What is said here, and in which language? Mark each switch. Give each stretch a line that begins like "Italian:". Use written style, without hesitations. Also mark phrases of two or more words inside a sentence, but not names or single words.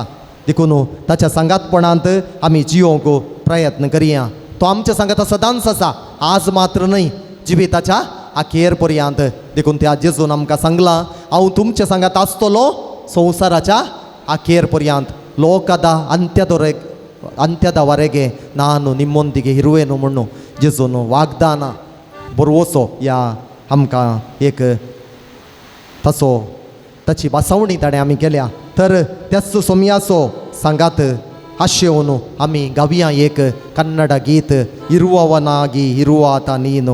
Konkani: देखून ताच्या सांगातपणांत आमी जियोंक प्रयत्न करया. तो आमच्या सांगात सदांच आसा, आज मात्र न्हय, जिविताच्या अखेर पर्यंत. देखून त्या जेजून आमकां सांगलां हांव तुमच्या सांगात आसतलो संवसाराच्या अखेर पर्यंत.
Kannada: ಲೋಕದ ಅಂತ್ಯದವರೆಗೆ ನಾನು ನಿಮ್ಮೊಂದಿಗೆ ಇರುವೆನು
Konkani: म्हणून जेजून वागदान बरोवचो या आमकां एक तसो ताची बासवणी ताणें आमी केल्या. तर त्याच सोमयाचो सांगात हास्येवन आमी गावया एक कन्नड गीत
Kannada: ಇರುವವನಾಗಿ ಇರುವಾತ ನೀನು.